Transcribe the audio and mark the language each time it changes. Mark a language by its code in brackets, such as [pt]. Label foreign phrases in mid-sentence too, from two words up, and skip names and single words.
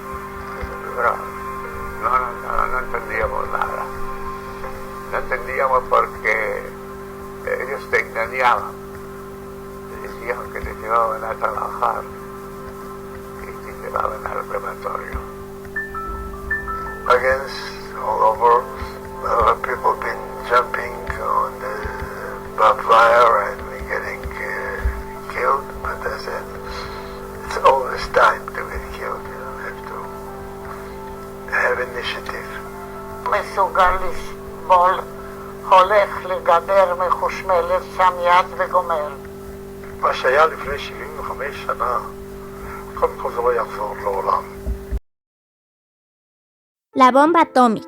[es] No entendíamos nada. No entendíamos porque ellos te engañaban. Te decían que te llevaban a trabajar y te llevaban al crematorio. [en] Against all over, people been jumping on the barbed wire and getting killed, but I said it's always time to be initiative. [he] מסוגל לסבול, הולך לגדר מחושמלת שם יד וגומר. מה שהיה לפני 75 שנה, קודם כל זה לא יחזור לעולם. [es] La bomba atómica.